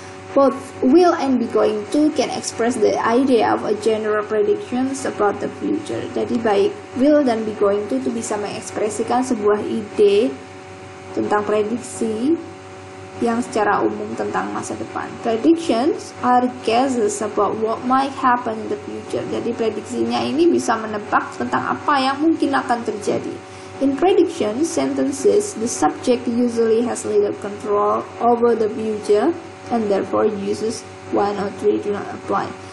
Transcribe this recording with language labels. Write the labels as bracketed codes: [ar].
[en] Both will and be going to can express the idea of a general predictions about the future. [id] Jadi baik will dan be going to itu bisa mengekspresikan sebuah ide tentang prediksi yang secara umum tentang masa depan. [en] Predictions are guesses about what might happen in the future. [id] Jadi prediksinya ini bisa menebak tentang apa yang mungkin akan terjadi. [en] In prediction sentences, the subject usually has little control over the future and therefore uses one or three do not apply.